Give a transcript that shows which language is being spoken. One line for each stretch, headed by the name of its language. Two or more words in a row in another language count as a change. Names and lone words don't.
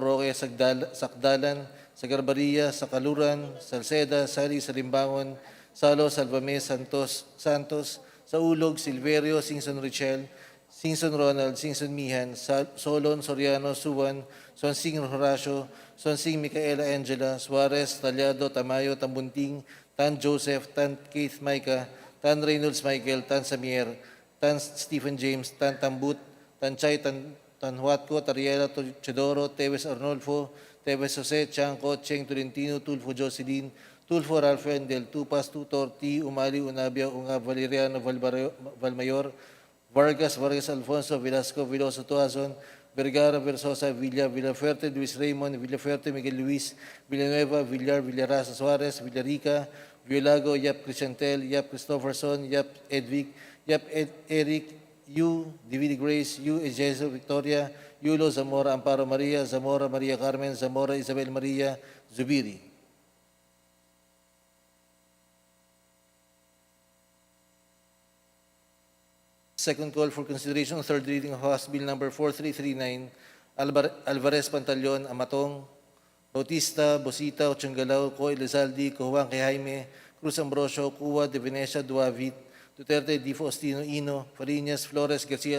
English: Roque, Sakdalan, Sagarbaria, Sakaluran, Salceda, Sari, Salimbangon, Salo, Salvame, Santos, Saulog, Silverio, Singson Richel, Singson Ronald, Singson Mihan, Solon, Soriano, Suwan, Sonsing Horacio, Sonsing Micaela Angela, Suarez, Talyado, Tamayo, Tambunting, Tan Joseph, Tan Keith Micah, Tan Reynolds Michael, Tan Samier, Tan Stephen James, Tan Tambut, Tan Chay, Tan Huatco, Tariela, Chedoro, Teves Arnolfo, Teves Jose, Chanco, Cheng Tolentino, Tulfo Jocelyn, Tulfo Ralph Del Tupas, Tutor, T. Umali, Unabia, Unga, Valeriano, Valmayor, Vargas, Alfonso, Velasco, Veloso, Tuazon, Vergara, Versosa, Villafuerte, Luis Raymond, Villafuerte, Miguel Luis, Villanueva, Villarasa Suarez, Villarica, Violago, Yap Crisantel, Yap Christopherson, Yap Edvic, Yap Eric, Yu, Divine Grace, Yu Ejeso Victoria, Yulo, Zamora Amparo Maria, Zamora Maria Carmen, Zamora Isabel Maria, Zubiri. Second call for consideration, third reading of House Bill number 4339, Alvarez Pantaleon, Amatong, Bautista, Bosita, Ochangalao, Co. Elizalde, Cojuan Jaime, Cruz Ambrosio, Cuba, De Venecia, Duavit, Duterte, Di Faustino, Ino, Fariñas, Flores, Garcia,